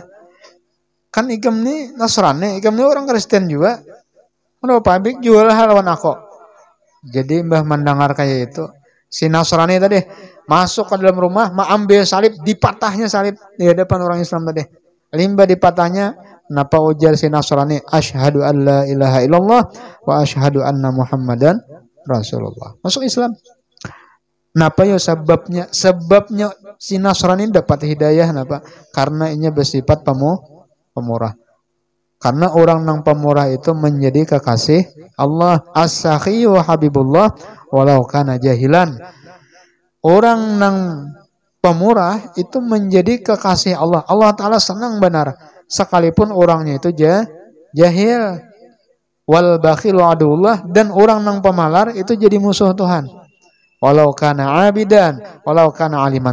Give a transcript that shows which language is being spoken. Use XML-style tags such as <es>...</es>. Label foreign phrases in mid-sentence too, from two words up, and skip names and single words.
<bjn>Kan ikam nih Nasrani, ikam nih orang Kristen juga. Kenapa pabrik jual lawan aku? Jadi Mbah mendengar kayak itu, si Nasrani tadi masuk ke dalam rumah, ambil salib, dipatahnya salib di hadapan orang Islam tadi. Limba dipatahnya, napa ujar si Nasrani,</bjn> <ar>أشهد أن لا إله إلا الله وأشهد أن محمدا رسول الله.</ar> <bjn>Masuk Islam. Napa ya sebabnya? Sebabnya si Nasrani dapat hidayah napa? Karena ini bersifat pemurah. Karena orang nang pemurah itu menjadi kekasih Allah.</bjn> <ar>السخي حبيب الله ولو كان جاهلا.</ar> <bjn>Orang nang pemurah itu menjadi kekasih Allah. Allah Ta'ala senang benar. Sekalipun orangnya itu jahil.</bjn> <ar>والبخيل عدو الله.</ar> <bjn>Dan orang nang pemalar itu jadi musuh Tuhan.</bjn> <ar>ولو كان عابدا. ولو كان عالما.</ar>